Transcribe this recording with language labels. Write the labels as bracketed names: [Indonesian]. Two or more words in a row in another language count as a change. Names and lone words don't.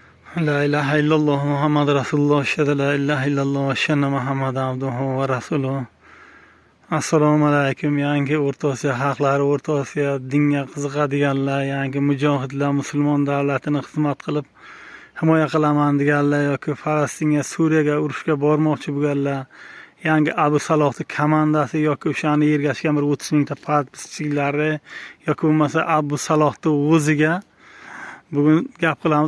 [Arabic] لا إله إلا الله محمد رسول الله أشهد أن لا إله إلا الله وأن محمدا عبده ورسوله. السلام عليكم. [Uzbek] Yangi O'rta Osiyo xalqlari, O'rta Osiyo dinga qiziqadiganlar, yangi mujohidlar, musulmon davlatini xizmat qilib himoya qilaman deganlar yoki Falastinga, Suriyaga urushga bormoqchi bo'lganlar, yangi Abu Salohning komandasi yoki o'shani ergashgan bir 30 mingta partiyachilari yoki bo'lmasa Abu Salohning o'ziga bugun gap qilamiz.